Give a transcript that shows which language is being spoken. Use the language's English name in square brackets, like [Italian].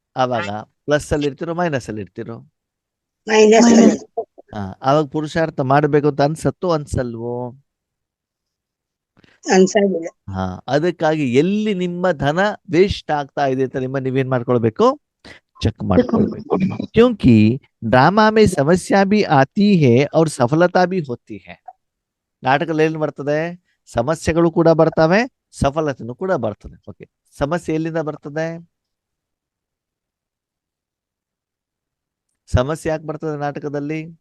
[Kannada] ಆವಾಗ ಪ್ಲಸ್ ಅಲ್ಲಿ ಇರ್ತಿರೋ ಮೈನಸ್ ಅಲ್ಲಿ ಇರ್ತಿರೋ? ಮೈನಸ್ ಆವಾಗ ಪುರುಷಾರ್ಥ ಮಾಡ್ಬೇಕು ಅಂತ ಅನ್ಸತ್ತೋ ಅನ್ಸಲ್ವೋ? ಅನ್ಸೋದಿಲ್ಲ. ಅದಕ್ಕಾಗಿ ಎಲ್ಲಿ ನಿಮ್ಮ ಧನ ವೇಸ್ಟ್ ಆಗ್ತಾ ಇದೆ ಅಂತ ನೀವೇನ್ ಮಾಡ್ಕೊಳ್ಬೇಕು? ಚೆಕ್ ಮಾಡ್ಕೊಳ್ಬೇಕು. [Hindi] क्योंकि ड्रामा में समस्या भी आती है और सफलता भी होती है. [Kannada] ನಾಟಕದಲ್ಲಿ ಏನ್ ಬರ್ತದೆ? ಸಮಸ್ಯೆಗಳು ಕೂಡ ಬರ್ತವೆ, ಸಫಲತೆನೂ ಕೂಡ ಬರ್ತದೆ. ಓಕೆ, ಸಮಸ್ಯೆ ಎಲ್ಲಿಂದ ಬರ್ತದೆ? ಸಮಸ್ಯೆ ಯಾಕೆ ಬರ್ತದೆ ನಾಟಕದಲ್ಲಿ?